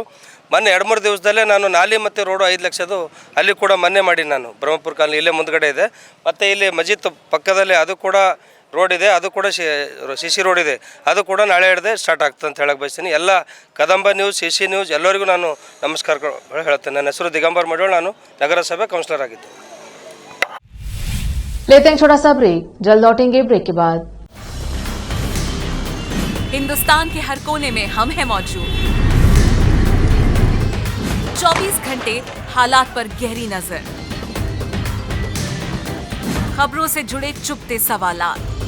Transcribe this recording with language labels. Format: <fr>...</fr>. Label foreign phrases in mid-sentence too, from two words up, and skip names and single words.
<kn>ಮೊನ್ನೆ 2-3 ದಿವಸದಲ್ಲೇ ನಾನು ನಾಲಿ ಮತ್ತು ರೋಡು 5 ಲಕ್ಷದ್ದು ಅಲ್ಲಿ ಕೂಡ ಮೊನ್ನೆ ಮಾಡಿ ನಾನು ಬ್ರಹ್ಮಪುರ ಕಾಲೋನಿ ಇಲ್ಲೇ ಮುಂದ್ಗಡೆ ಇದೆ. ಮತ್ತು ಇಲ್ಲಿ ಮಜೀದ್ ಪಕ್ಕದಲ್ಲಿ ಅದು ಕೂಡ ರೋಡ್ ಇದೆ, ಅದು ಕೂಡ CC ರೋಡ್ ಇದೆ, ಅದು ಕೂಡ ನಾಳೆ ಹಿಡ್ದೆ ಸ್ಟಾರ್ಟ್ ಆಗ್ತದೆ ಅಂತ ಹೇಳಕ್ಕೆ ಬಯಸ್ತೀನಿ. ಎಲ್ಲ ಕದಂಬ ನ್ಯೂಸ್, CC ನ್ಯೂಸ್ ಎಲ್ಲರಿಗೂ ನಾನು ನಮಸ್ಕಾರಗಳು ಹೇಳ್ತೇನೆ. ನನ್ನ ಹೆಸರು ದಿಗಂಬರ್ ಮಡಿವಾಳ, ನಾನು ನಗರಸಭೆ ಕೌನ್ಸಿಲರ್ ಆಗಿದ್ದೆ.</kn> <hi>लेते हैं छोटा सा ब्रेक, जल्द लौटेंगे ब्रेक के बाद। हिंदुस्तान के हर कोने में हम हैं मौजूद, 24 घंटे हालात पर गहरी नजर, खबरों से जुड़े चुपते सवालात,</hi>